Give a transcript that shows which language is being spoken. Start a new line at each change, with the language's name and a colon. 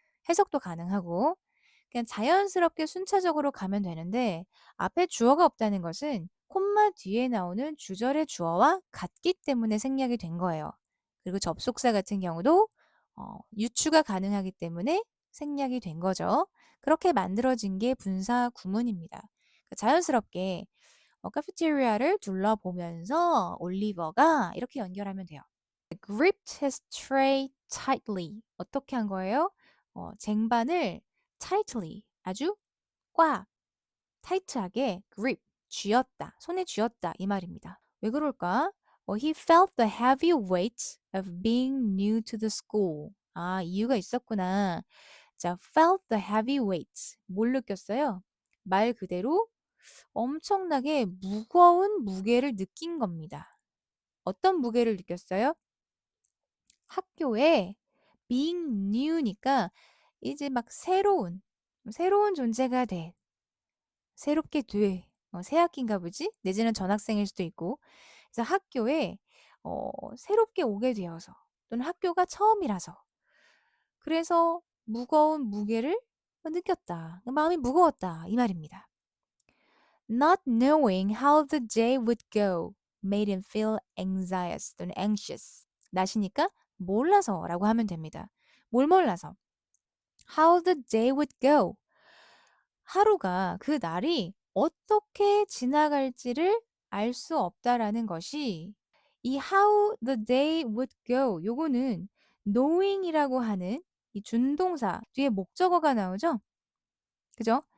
Korean: 해석도 가능하고 그냥 자연스럽게 순차적으로 가면 되는데 앞에 주어가 없다는 것은 콤마 뒤에 나오는 주절의 주어와 같기 때문에 생략이 된 거예요. 그리고 접속사 같은 경우도 유추가 가능하기 때문에 생략이 된 거죠. 그렇게 만들어진 게 분사 구문입니다. 그러니까 자연스럽게 카페테리아를 둘러보면서 올리버가 이렇게 연결하면 돼요.
English: gripped his tray tightly.
Korean: 어떻게 한 거예요? 쟁반을 tightly, 아주 꽉, 타이트하게 grip, 쥐었다, 손에 쥐었다 이 말입니다. 왜 그럴까?
English: he felt the heavy weight of being new to the school.
Korean: 아, 이유가 있었구나. 자,
English: felt the heavy weight.
Korean: 뭘 느꼈어요? 말 그대로 엄청나게 무거운 무게를 느낀 겁니다. 어떤 무게를 느꼈어요? 학교에 being new니까 이제 막 새로운 존재가 돼. 새롭게 돼. 새 학기인가 보지? 내지는 전학생일 수도 있고. 그래서 학교에 새롭게 오게 되어서 또는 학교가 처음이라서 그래서 무거운 무게를 느꼈다. 마음이 무거웠다. 이 말입니다.
English: Not knowing how the day would go made him feel anxious 또는 anxious.
Korean: 나시니까 몰라서라고 하면 됩니다. 뭘 몰라서?
English: How the day would go.
Korean: 하루가 그 날이 어떻게 지나갈지를 알 수 없다라는 것이 이
English: how the day would go
Korean: 요거는 knowing이라고 하는 이 준동사 뒤에 목적어가 나오죠? 그죠?